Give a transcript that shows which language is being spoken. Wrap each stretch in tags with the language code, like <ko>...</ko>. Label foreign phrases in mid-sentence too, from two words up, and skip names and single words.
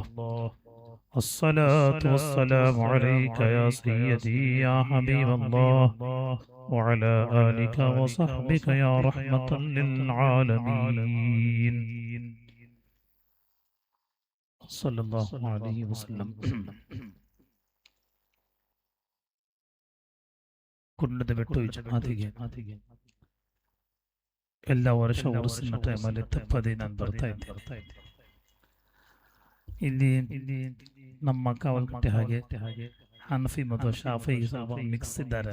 <ar>الصلاة والسلام عليك يا سيدي يا حبيب الله. وعلى آلك وصحبك يا رحمة للعالمين. صلى الله عليه وسلم.</ar> <kn>ಕುಂಡದ ಬೆಟ್ಟು ಜಮಾತಿಗೆ ಎಲ್ಲ ವರ್ಷ ಉರುಸಿನ ಟೈಮಲ್ಲಿ ತಪ್ಪದೆ ನಾನು ಬರ್ತಾ ಇದ್ದೆ. ಇಲ್ಲಿ ನಮ್ಮ ಕಾವಲ್ಕಟ್ಟೆ ಹಾಗೆ ಹನಫಿ ಮತ್ತು ಶಾಫಿ ಮಿಕ್ಸ್ ಇದ್ದಾರೆ.</kn>